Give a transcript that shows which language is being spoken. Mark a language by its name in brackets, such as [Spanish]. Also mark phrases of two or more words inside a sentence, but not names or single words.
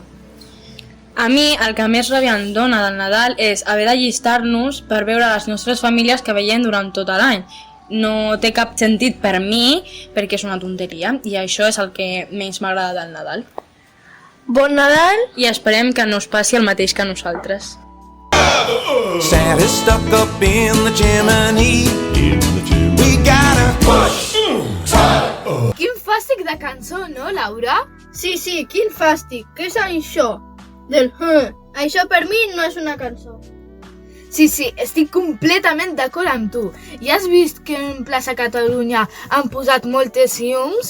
[Catalan] A mi el que més ràbia em dona del Nadal és haver d'allistar-nos per veure les nostres famílies que veiem durant tot l'any. No té cap sentit per mi perquè és una tonteria i això és el que menys m'agrada del Nadal. Bon Nadal! I esperem que no us passi el mateix que a nosaltres. [English] Santa's stuck up in the chimney. We gotta push. [Catalan] Quin fàstic de cançó, no, Laura? Sí, quin fàstic. Què és això? Del Això per mi no és una cançó. Sí, estic completament d'acord amb tu. Ja has vist que en plaça Catalunya han posat moltes llums?